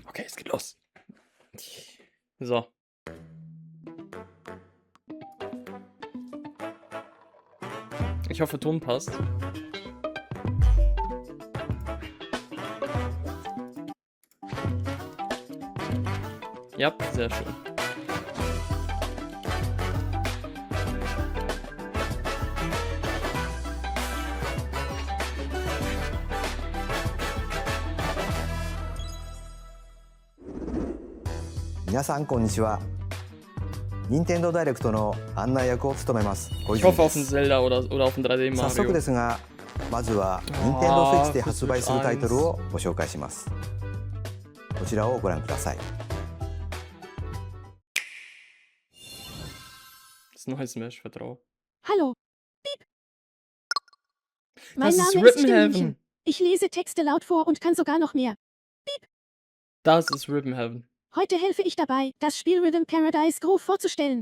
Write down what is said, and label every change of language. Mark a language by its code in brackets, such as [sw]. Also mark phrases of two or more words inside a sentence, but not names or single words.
[de] Okay, es geht los. So. Ich hoffe, Ton passt. Ja, sehr schön. [ja] みなさん こんにちは. Nintendo Direct の案内役を務めます。 [de] Ich hoffe auf ein Zelda oder auf ein 3D [ja] 早速 [de] Mario. [ja] ですが、まずは Nintendo Switch で発売するタイトルをご紹介します。こちらをご覧ください。 [de] Das neue Smash, vertrau. Hallo. Piep. Mein Das ist Name ist Ribbon Heaven. Stimmchen. Ich lese Texte laut vor und kann sogar noch mehr. Das ist Ribbon Heaven. Heute helfe ich dabei, das Spiel Rhythm Paradise Groove vorzustellen.